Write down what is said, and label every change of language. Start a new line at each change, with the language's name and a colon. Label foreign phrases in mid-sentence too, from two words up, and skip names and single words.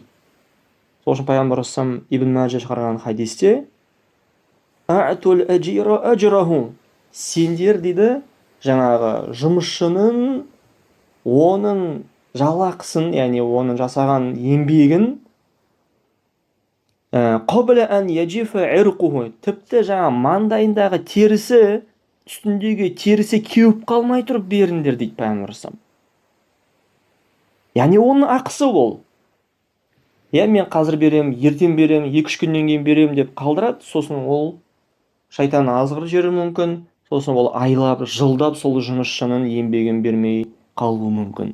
Kazakh: Сол үшін пайғамбар ассалам Ибн Мажа шығарған хадисте
Arabic: «أعطوا الأجير أجره».
Kazakh: Сендер дейді, жаңағы жұмысшының оның жалақысын, яғни оның жасаған еңбегін
Arabic: قبل أن يجف عرقه,
Kazakh: тіпті жаңа маңдайындағы терісі, үстіндегі терісі кеуіп қалмай тұрып беріңдер дейді пайғамбар ассалам. Яғни оның ақысы ол. Мен қазір берем, ертең берем, 2-3 күннен кейін берем деп қалдырады, сосын ол шайтан азғыр жері мүмкін, сосын ол айлап, жылдап сол жұмысшының еңбегін бермей қалуы мүмкін.